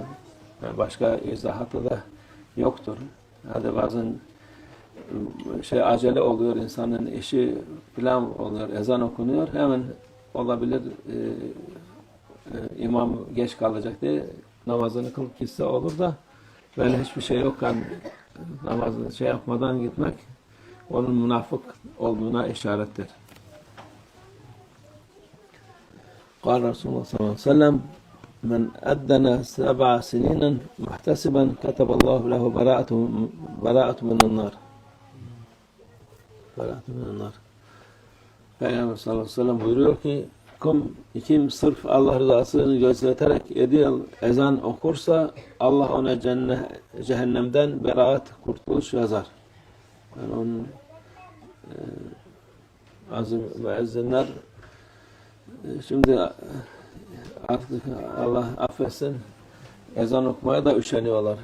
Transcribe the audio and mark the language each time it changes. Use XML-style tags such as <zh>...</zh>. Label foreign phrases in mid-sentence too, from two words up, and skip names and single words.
<tr>Yani başka izahatı da yoktur. Hadi bazen acele oluyor, insanın işi falan oluyor, ezan okunuyor, hemen olabilir imam geç kalacak diye namazını kılıp gitse olur da böyle hiçbir şey yokken namazını yapmadan gitmek onun münafık olduğuna işarettir.</tr> <ar>قال رسول الله صلى الله عليه وسلم: من أذن 7 سنين محتسبا كتب الله له براءة من النار.</ar> <tr>Peygamber</tr> <ar>صلى الله عليه وسلم</ar> <tr>buyuruyor ki, kim sırf Allah rızasını gözeterek 7 yıl ezan okursa Allah ona cehennemden beraat, kurtuluş yazar. Yani onun azim müezzinler şimdi artık Allah affetsin ezan okumaya da üşeniyorlar.</tr>